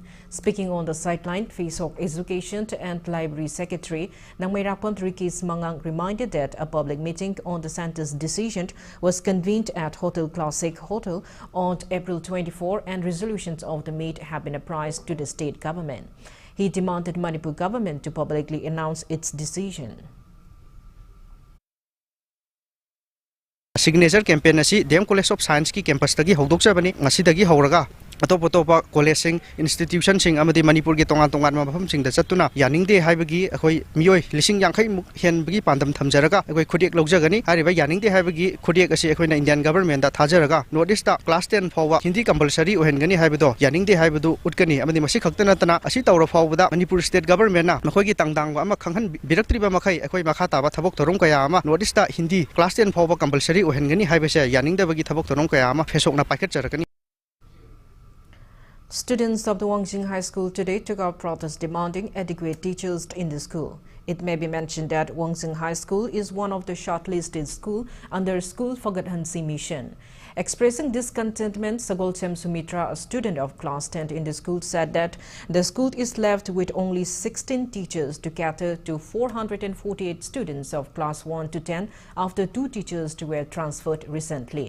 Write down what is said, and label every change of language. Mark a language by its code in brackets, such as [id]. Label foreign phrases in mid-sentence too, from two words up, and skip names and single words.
[en] Speaking on the sideline, FISOC Education and Library Secretary Nangmairapon Rikis Mangang reminded that a public meeting on the center's decision was convened at Hotel Classic Hotel on April 24 and resolutions of the meet have been apprised to the state government. He demanded Manipur government to publicly announce its decision. Signature campaign [mni] asi DM College of Science ki campus tagi hodok sabani ngasi dagi horaga atop college sing institution sing amadi Manipur ge tongan mafam sing da chatuna yaningde haibagi akoi mioi lising yankhai muk hen bagi pandam thamjaraga akoi khodiek logjagani hariba yaningde haibagi khodiek asi akoi na [en] Indian government [mni] da thajaraga notice ta class 10 fawa [en] Hindi compulsory [mni] ohengani haibido yaningde haibadu utkani amadi masi khaktana tana asi tawra fawda Manipur [en] state government [mni] na makhoi gi tangdang wa ama khanghan biraktriba makhai akoi makha ta ba thabok thorom kaya ama notice ta Hindi class 10 fawa compulsory ohengani haibase yaningde bagi thabok thorom kaya ama FISOC na paket jarakani. [en] Students of the Wangjing High School today took out protest demanding adequate teachers in the school. It may be mentioned that Wangjing High School is one of the shortlisted schools under School Forget Hansi mission. Expressing discontentment, Sagolchem Sumitra, a student of class 10 in the school, said that the school is left with only 16 teachers to cater to 448 students of class 1 to 10 after 2 teachers were transferred recently.